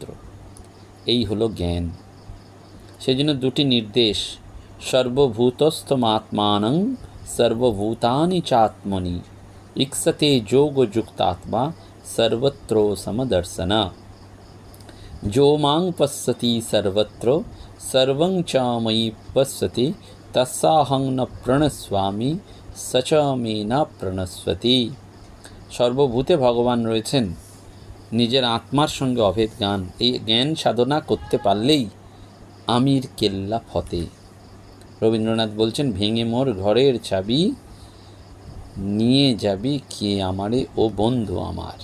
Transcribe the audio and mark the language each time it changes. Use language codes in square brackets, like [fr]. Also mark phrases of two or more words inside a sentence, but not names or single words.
[bn] এই হলো জ্ঞান। সেই জন্য দুটি নির্দেশ, [sa] সর্বভূতস্থমাত্মানং সর্বভূতানি চাত্মনি ইক্ষতে যোগযুক্তাত্মা সর্বত্র সমদর্শনা। जो मां पश्यति सर्वत्र सर्वं च मयि पश्यति तस्साहं न प्रणश्यामि स च मे न प्रणश्यति। [bn] সর্বভূতে ভগবান রয়েছেন, নিজের আত্মার সঙ্গে অভেদ জ্ঞান। এই জ্ঞান সাধনা করতে পারলেই আমির কেল্লা ফতে। রবীন্দ্রনাথ বলছেন, ভেঙে মোর ঘরের চাবি নিয়ে যাবি কে আমারে ও বন্ধু আমার।